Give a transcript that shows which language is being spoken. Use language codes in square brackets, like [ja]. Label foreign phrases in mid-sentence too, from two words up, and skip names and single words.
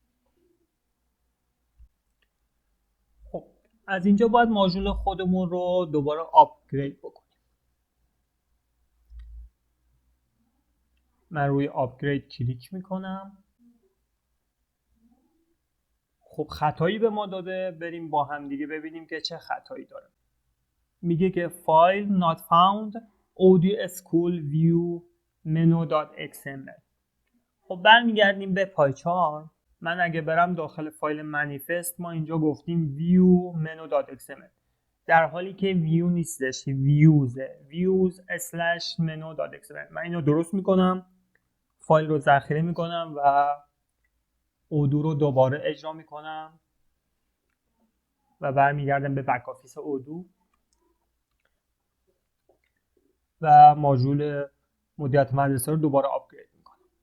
[fa] خب از اینجا باید ماژول خودمون رو دوباره آپگرید بکنیم. من روی آپگرید کلیک میکنم. خب خطایی به ما داده، بریم با هم دیگه ببینیم که چه خطایی داره. میگه که فایل [en] not found audio school view menu.xml. [fa] خب برمیگردیم به پایچار. من اگه برم داخل فایل منیفست، ما اینجا گفتیم [en] view menu.xml، [fa] در حالی که view نیستش، [en] views/menu.xml. [fa] من اینو درست میکنم، فایل رو ذخیره میکنم و اودو رو دوباره اجرا میکنم و برمیگردم به بک آفیس اودو و ماژول مدیریت مدرسه رو دوباره آپگرید میکنم.